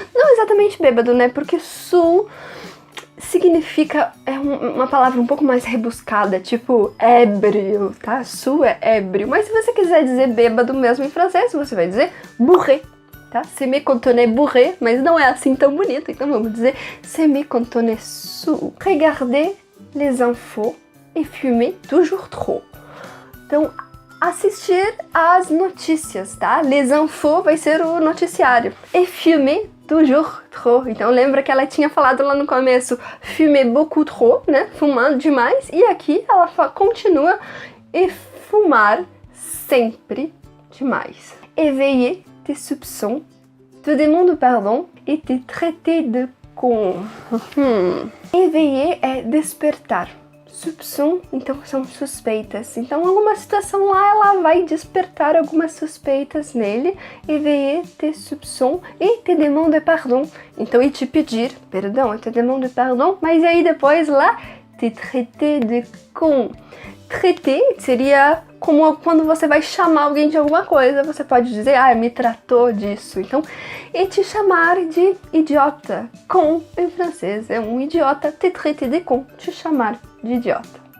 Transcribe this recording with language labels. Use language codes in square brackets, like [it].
[pt] Não exatamente bêbado, né? Porque sous significa, uma palavra um pouco mais rebuscada, tipo ébrio, tá? Sous é ébrio, mas se você quiser dizer bêbado mesmo em francês, você vai dizer bourré, tá? [fr] S'aimer quand on est bourré, [pt] mas não é assim tão bonito, então vamos dizer [fr] s'aimer quand on est sous. Regarder les infos et fumer toujours trop. [pt] Então, assistir às notícias, tá? [fr] Les infos [pt] vai ser o noticiário. [fr] Et fumer toujours trop. [pt] Então lembra que ela tinha falado lá no começo [fr] fumer beaucoup trop, [pt] né? Fumando demais. E aqui ela continua e fumar sempre demais. [fr] Éveiller tes soupçons, te demander pardon et te traiter de con. [pt] Éveiller é despertar. Soupçon, então são suspeitas. Então, alguma situação lá, ela vai despertar algumas suspeitas nele. [fr] Éveiller tes soupçons et te demander pardon. [pt] Então, e te pedir perdão, [fr] et te demander pardon. [pt] Mas aí depois lá, [fr] te traiter de con. [pt] Traiter seria como quando você vai chamar alguém de alguma coisa, você pode dizer, me tratou disso. Então, et te chamar de idiota. Con, em francês, é um idiota, [fr] te traiter de con, [pt] te chamar de idiota.